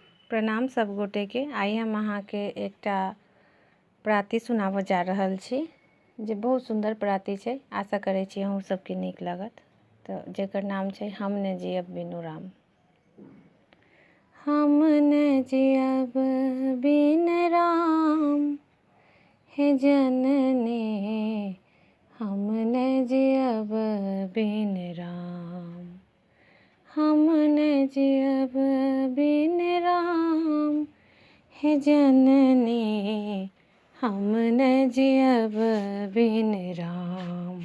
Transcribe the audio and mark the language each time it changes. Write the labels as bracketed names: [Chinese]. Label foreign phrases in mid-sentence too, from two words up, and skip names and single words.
[Maithili] प्रणाम सब गोटे के। आइ हम अहाँ के एकटा प्राति सुनाबऽ जा रहल छी जे बहुत सुंदर प्राति छै। आशा करै छी अहूँ सबके नीक लागत। तो जेकर नाम छै हम ने जियब बिनु राम। हम ने जियब बिन राम हे जननी, हम ने जियब बिन राम, हम ने जियब बिन राम हे जननी, हम ने जियब बिन राम।